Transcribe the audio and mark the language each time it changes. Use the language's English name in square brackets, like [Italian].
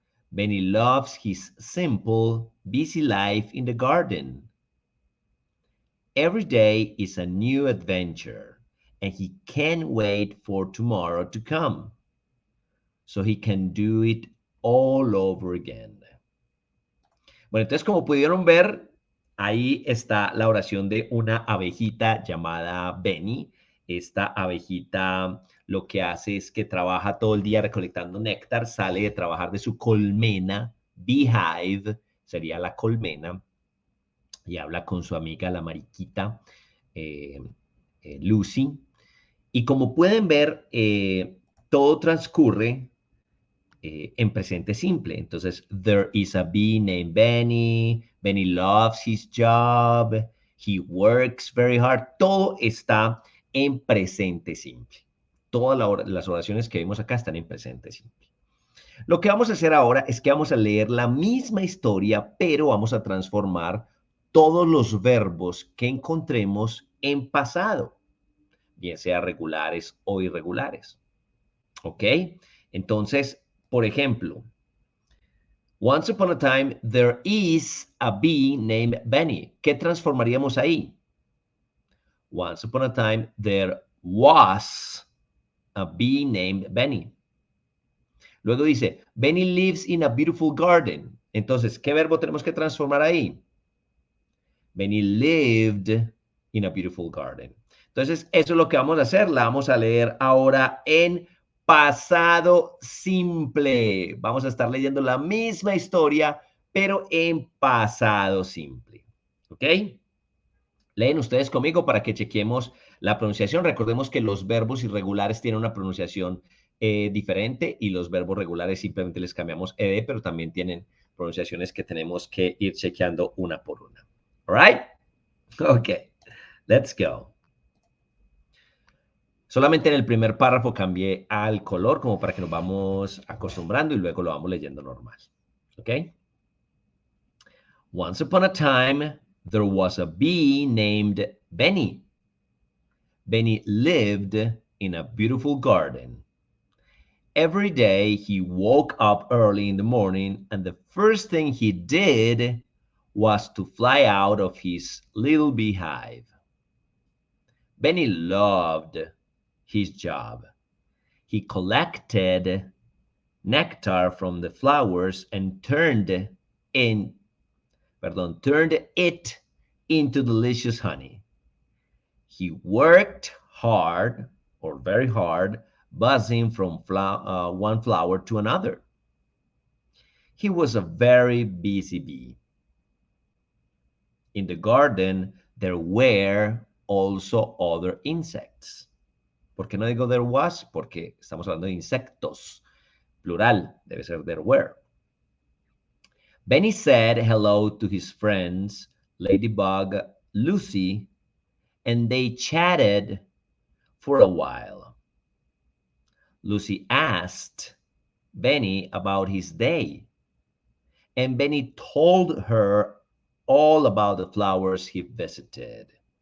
[English] Benny loves his simple, busy life in the garden. Every day is a new adventure, and he can't wait for tomorrow to come, so he can do it all over again. [Spanish] Bueno, entonces como pudieron ver, ahí está la oración de una abejita llamada Benny. Esta abejita lo que hace es que trabaja todo el día recolectando néctar, sale de trabajar de su colmena, beehive sería la colmena, y habla con su amiga la mariquita eh, Lucy. Y como pueden ver, todo transcurre en presente simple. Entonces, [English] there is a bee named Benny. Benny loves his job. He works very hard. [Spanish] Todo está en presente simple. Todas las oraciones que vemos acá están en presente simple. Lo que vamos a hacer ahora es que vamos a leer la misma historia, pero vamos a transformar todos los verbos que encontremos en pasado, bien sea regulares o irregulares. ¿Ok? Entonces, por ejemplo, [English] once upon a time, there is a bee named Benny. [Spanish] ¿Qué transformaríamos ahí? [English] Once upon a time, there was a bee named Benny. [Spanish] Luego dice, [English] Benny lives in a beautiful garden. [Spanish] Entonces, ¿qué verbo tenemos que transformar ahí? [English] Benny lived in a beautiful garden. [Spanish] Entonces, eso es lo que vamos a hacer. La vamos a leer ahora en pasado simple. Vamos a estar leyendo la misma historia, pero en pasado simple. ¿Ok? Leen ustedes conmigo para que chequemos la pronunciación. Recordemos que los verbos irregulares tienen una pronunciación diferente y los verbos regulares simplemente les cambiamos ed, pero también tienen pronunciaciones que tenemos que ir chequeando una por una. [English] All right? Okay, let's go. [Spanish] Solamente en el primer párrafo cambié al color como para que nos vamos acostumbrando y luego lo vamos leyendo normal. [English] Okay? Once upon a time, there was a bee named Benny. Benny lived in a beautiful garden. Every day he woke up early in the morning, and the first thing he did was to fly out of his little beehive. Benny loved his job. He collected nectar from the flowers and turned it into delicious honey. He worked hard, or very hard, buzzing from one flower to another. He was a very busy bee. In the garden, there were also other insects. [Spanish] ¿Por qué no digo [English] there was? [Spanish] Porque estamos hablando de insectos. [English] Plural, [Spanish] debe ser [English] there were. Benny said hello to his friends, Ladybug, Lucy, and they chatted for a while. Lucy asked Benny about his day, and Benny told her all about the flowers he visited.